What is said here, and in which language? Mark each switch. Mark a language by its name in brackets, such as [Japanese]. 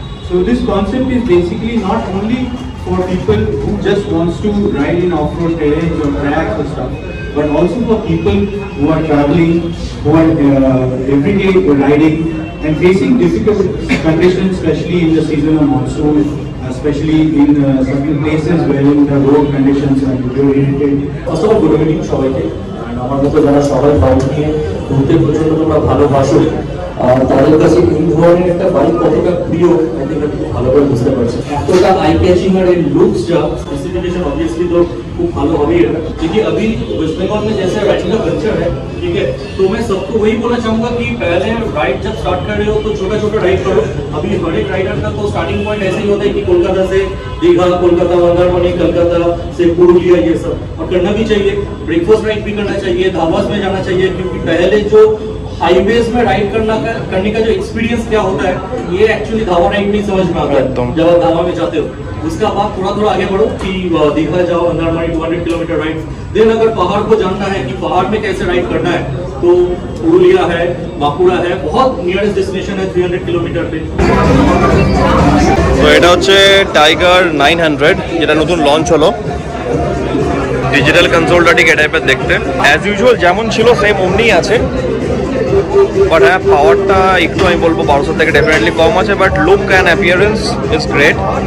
[English] So this concept is basically not only for people who just wants to ride in off-road terrains or tracks or stuff, but also for people who are traveling, who are everyday riding and facing difficult conditions, especially in the season of monsoon, especially in certain places wherein the road conditions are deteriorated. First of all, good evening সবাইকে। [Bangla] আমার মতো যারা সবাই bike নিয়ে ঘুরতে প্রচন্ড তোমরা ভালোবাসো, তাদের কাছে এই ধরনের একটা বাইক কতটা প্রিয় আই থিঙ্ক আপনি ভালো করে বুঝতে পারছেন। এতটা আই ক্যাচিং আর এর लुक्स যা स्पेसिफिकेशन ऑब्वियसली तो खूब ভালো হবেই এটা। [Hindi] क्योंकि अभी वेस्ट बंगाल में जैसे राइडिंग का कल्चर है, ठीक है, तो मैं सबको वही बोलना चाहूंगा कि पहले राइड जब स्टार्ट कर रहे हो तो छोटा छोटा राइड करो। अभी हर एक राइडर का तो स्टार्टिंग पॉइंट ऐसे ही होता है कि कोलकाता से दीघा, कोलकाता मंदारमनी, कलकत्ता से पुरुलिया, ये सब, और करना भी चाहिए। ब्रेकफास्ट राइड भी करना चाहिए, धाबास में जाना चाहिए, क्योंकि पहले जो हाईवेज में राइड करने का जो एक्सपीरियंस क्या होता है, ये एक्चुअली धावा राइड में समझ में आता है जब आप धावा में जाते हो। उसका बाद थोड़ा थोड़ा आगे बढ़ो कि दीघा जाओ, मंदारमनी 200 किलोमीटर राइड। देन अगर पहाड़ को जानना है कि पहाड़ में कैसे राइड करना है, तो पुरुलिया है, बांकुड़ा है, बहुत नियरेस्ट डेस्टिनेशन है 300 किलोमीटर पे। [Bangla] তো এটা হচ্ছে টাইগার 900, যেটা নতুন লঞ্চ হলো। ডিজিটাল কনসোলটা ঠিক এই টাইপের দেখতে, অ্যাজ ইউজুয়াল যেমন ছিল সেম অমনিই আছে। বাট হ্যাঁ, পাওয়ারটা একটু আমি বলবো 1200 থেকে ডেফিনেটলি কম আছে, but [English] Look and appearance is great.